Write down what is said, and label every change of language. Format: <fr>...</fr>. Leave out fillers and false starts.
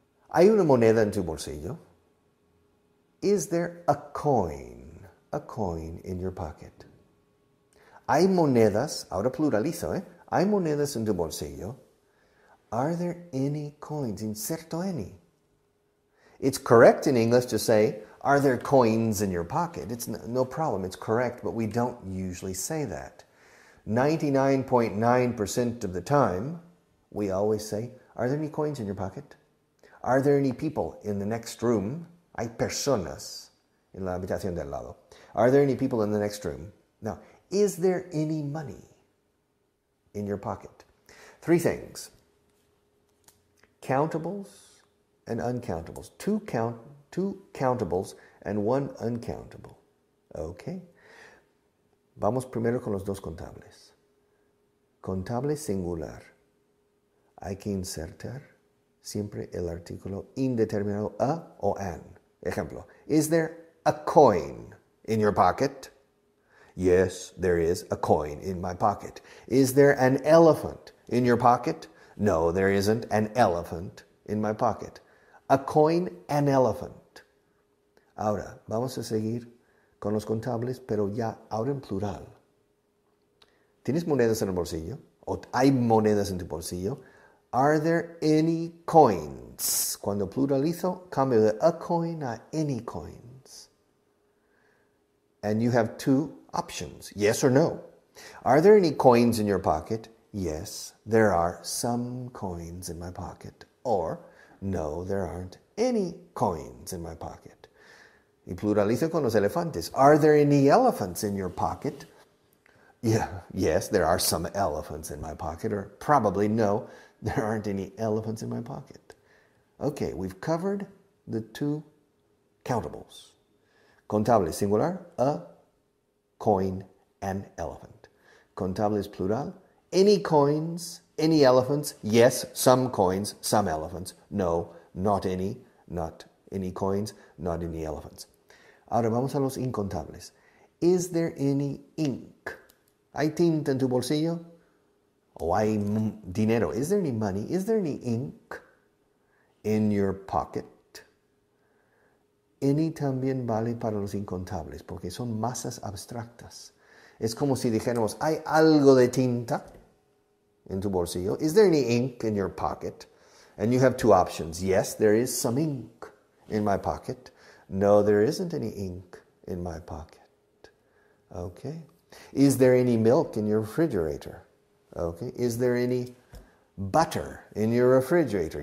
<es>¿Hay una moneda en tu bolsillo?</es> <en>Is there a coin in your pocket?</en> <es>Hay monedas, ahora pluralizo, Hay monedas en tu bolsillo.</es> <en>Are there any coins?</en> <es>Inserto</es> <en>any. It's correct in English to say, are there coins in your pocket? It's no problem, it's correct, but we don't usually say that. 99.9% of the time, we always say, are there any coins in your pocket? Are there any people in the next room?</en> <es>Hay personas en la habitación del lado.</es> <en>Are there any people in the next room? Now, is there any money in your pocket? Three things. Countables and uncountables. Two countables and one uncountable. Okay.</en> <es>Vamos primero con los dos contables. Contable singular. Hay que insertar siempre el artículo indeterminado a o an. Ejemplo.</es> <en>Is there a coin in your pocket? Yes, there is a coin in my pocket. Is there an elephant in your pocket? No, there isn't an elephant in my pocket. A coin, an elephant.</en> <es>Ahora, vamos a seguir con los contables, pero ya ahora en plural. ¿Tienes monedas en el bolsillo? ¿O hay monedas en tu bolsillo? Are there any coins? Cuando pluralizo, cambio de a coin a any coins.</es> <en>And you have two options, yes or no. Are there any coins in your pocket? Yes, there are some coins in my pocket. Or, no, there aren't any coins in my pocket.</en> <es>Y pluralizo con los elefantes.</es> <en>Are there any elephants in your pocket? Yeah, yes, there are some elephants in my pocket. Or probably no, there aren't any elephants in my pocket. Okay, we've covered the two countables.</en> <es>Contable singular,</es> <en>a coin, an elephant. Contable is plural. Any coins, any elephants? Yes, some coins, some elephants. No, not any coins, not any elephants.</en> <es>Ahora vamos a los incontables.</es> <en>Is there any ink?</en> <es>¿Hay tinta en tu bolsillo? ¿O hay dinero?</es> <en>Is there any money? Is there any ink in your pocket?</en> <es>Any también vale para los incontables, porque son masas abstractas. Es como si dijéramos, ¿hay algo de tinta en tu bolsillo?</es> <en>Is there any ink in your pocket? And you have two options. Yes, there is some ink in my pocket. No, there isn't any ink in my pocket. Okay. Is there any milk in your refrigerator? Okay. Is there any butter in your refrigerator?</en>